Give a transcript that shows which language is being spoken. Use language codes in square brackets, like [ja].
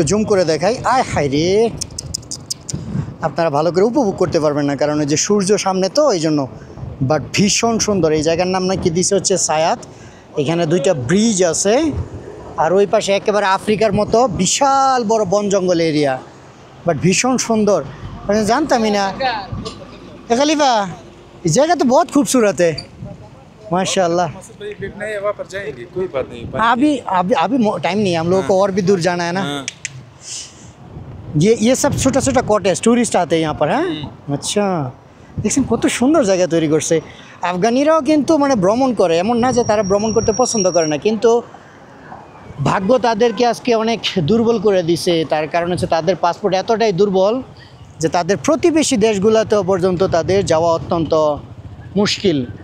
[bn] একটু জুম করে দেখাই, আয় হায় রে, আপনারা ভালো করে উপভোগ করতে পারবেন না কারণ ওই যে সূর্য সামনে তো এই জন্য। বাট ভীষণ সুন্দর। এই জায়গার নাম নাকি দিছে হচ্ছে সায়াত। এখানে দুইটা ব্রিজ আছে আর ওই পাশে একেবারে আফ্রিকার মতো বিশাল বড় বন জঙ্গল এরিয়া, বাট ভীষণ সুন্দর। জানতামই না। [hi] खलीफा इस जगह तो बहुत खूबसूरत है माशाल्लाह। मासूद भाई देखना है वहाँ पर जाएंगे, कोई बात नहीं। अभी अभी अभी टाइम नहीं है, हम लोगों को और भी दूर जाना है ना। हाँ। ये सब छोटा छोटा कॉटेज टूरिस्ट आते हैं यहाँ पर। [bn] হ্যাঁ আচ্ছা, দেখছেন কত সুন্দর জায়গা তৈরি করছে। আফগানিরাও কিন্তু মানে ভ্রমণ করে, এমন না যে তারা ভ্রমণ করতে পছন্দ করে না, কিন্তু ভাগ্য তাদেরকে আজকে অনেক দুর্বল করে দিছে। তার কারণ হচ্ছে তাদের পাসপোর্ট এতটাই দুর্বল যে তাদের প্রতিবেশী দেশগুলোতেও পর্যন্ত তাদের যাওয়া অত্যন্ত মুশকিল।